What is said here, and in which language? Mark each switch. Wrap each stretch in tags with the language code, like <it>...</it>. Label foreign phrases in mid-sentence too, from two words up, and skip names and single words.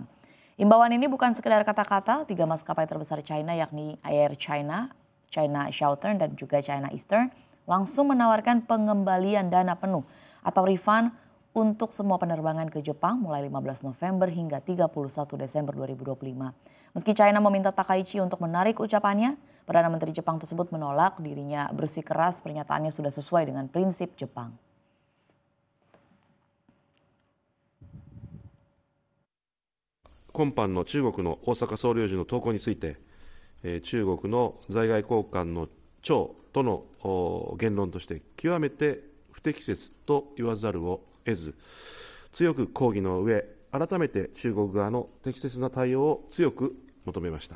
<id>Imbauan ini bukan sekedar kata-kata. 3 maskapai terbesar China yakni Air China, China Southern dan juga China Eastern langsung menawarkan pengembalian dana penuh atau refund untuk semua penerbangan ke Jepang mulai 15 November hingga 31 Desember 2025. Meski China meminta Takaichi untuk menarik ucapannya, Perdana Menteri Jepang tersebut menolak. Dirinya bersikeras pernyataannya sudah sesuai dengan prinsip Jepang.</id> <ja>今般の中国の大阪総領事の投稿について、中国の在外交官の長との言論として極めて不適切と言わざるを得ず、強く抗議の上、改めて中国側の適切な対応を強く求めました。</ja>